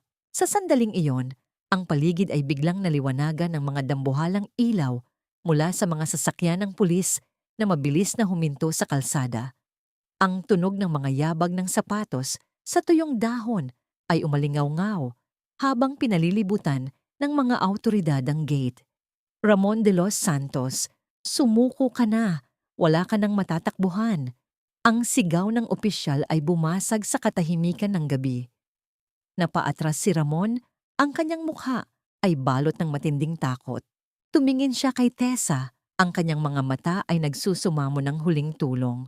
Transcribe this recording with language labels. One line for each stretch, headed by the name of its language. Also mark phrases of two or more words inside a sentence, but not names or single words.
Filipino: Sa sandaling iyon, ang paligid ay biglang naliwanagan ng mga dambuhalang ilaw mula sa mga sasakyan ng pulis na mabilis na huminto sa kalsada. Ang tunog ng mga yabag ng sapatos sa tuyong dahon ay umalingaw-ngaw habang pinalilibutan ng mga awtoridad ang gate. Ramon de los Santos, sumuko ka na, wala ka nang matatakbuhan. Ang sigaw ng opisyal ay bumasag sa katahimikan ng gabi. Napaatras si Ramon, ang kanyang mukha ay balot ng matinding takot. Tumingin siya kay Tessa, ang kanyang mga mata ay nagsusumamo ng huling tulong.